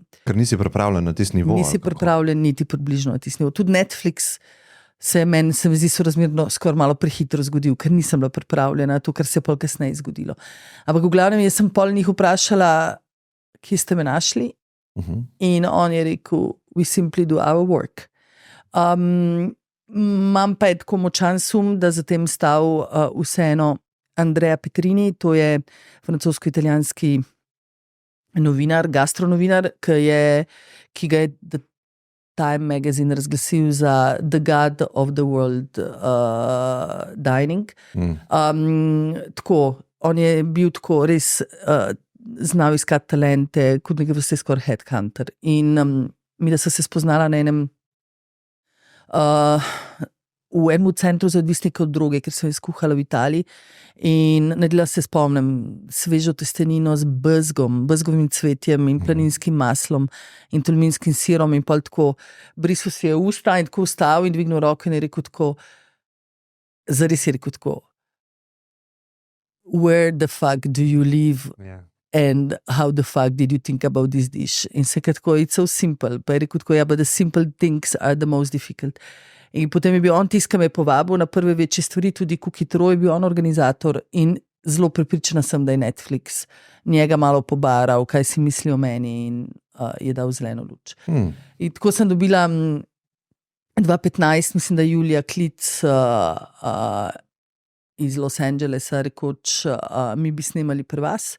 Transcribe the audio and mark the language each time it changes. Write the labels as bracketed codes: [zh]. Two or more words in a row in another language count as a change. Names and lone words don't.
[sl] ker nisi pripravljen na tisti nivo. Nisi pripravljen niti približno na tisti nivo. Tudi Netflix se mi zdi sorazmerno skoraj malo prehitro zgodil, ker nisem bila pripravljena na to, kar se je pol kasneje zgodilo. Ampak v glavnem jaz sem pol njih vprašala, kje ste me našli, in on je rekel, [en] we simply do our work. [sl] Imam pa je tako močan sum, da za tem stal vseeno Andrea Petrini, to je francosko-italijanski novinar, gastronovinar, ki ga je Time magazine razglasil za [en] the god of the world dining. [sl] Tako, on je bil tako res znal iskati talente, kot nekaj vrste skoraj headhunter. In mi, da so se spoznala na v enem centru za odvisnike od droge, ker sem skuhala v Italiji, in naredila se spomnim svežo testenino z bezgovim cvetjem in planinskim maslom in tolminskim sirom, in pol tako brisal si je usta in tako vstal in dvignil roke in je rekel tako, zares je rekel tako, [en] where the fuck do you live? Yeah. And how the fuck did you think about this dish? [sl] In se tako, [en] it's so simple. [sl] Pa je rekel tako, ja, [en] but the simple things are the most difficult. [sl] In potem je bil on tisti, ki me je povabil na prve večje stvari, tudi Kukitro je bil on organizator, in zelo prepričana sem, da je Netflix njega malo pobaral, kaj si misli o meni, in je dal zeleno luč. In tako sem dobila 2015, mislim, da julija, klic iz Los Angelesa, rekoč, mi bi snemali pri vas.